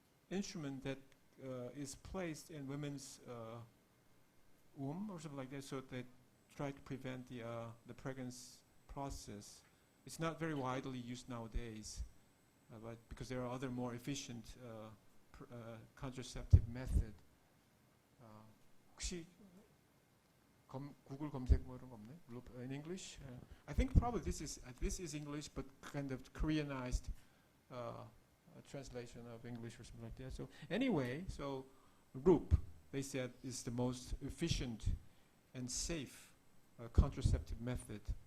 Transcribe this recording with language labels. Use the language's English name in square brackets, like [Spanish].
[English] instrument that is placed in women's womb or something like that, so they try to prevent the pregnancy process. It's not very widely used nowadays, but because there are other more efficient contraceptive method. [Korean] 혹시 구글 검색 뭐 이런 거 없네? [English] In English? I think probably this is English, but kind of Koreanized translation of English or something like that. So anyway, so RUP, they said, is the most efficient and safe contraceptive method.